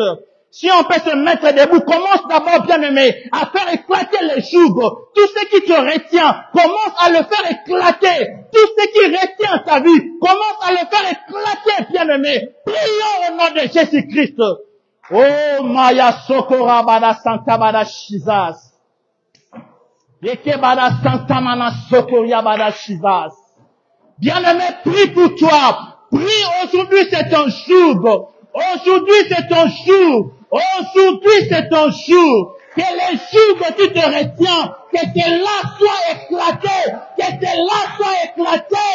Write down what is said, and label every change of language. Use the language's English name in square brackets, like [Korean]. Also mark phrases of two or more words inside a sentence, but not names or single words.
[French] Si on peut se mettre debout, commence d'abord, bien-aimé, à faire éclater les jougs. Tout ce qui te retient, commence à le faire éclater. Tout ce qui retient ta vie, commence à le faire éclater, bien-aimé. Prions au nom de Jésus-Christ. Oh, Maya Sokora Bada Santa Bada Shizas. Yeke Bada Santa Mana Sokoria Bada Shizas. Bien-aimé, prie pour toi. Prie aujourd'hui, c'est ton jour. Aujourd'hui, c'est ton jour. Aujourd'hui, c'est ton jour. Que les jours que tu te retiens, que tes là soient éclatés, que tes là soient éclatés.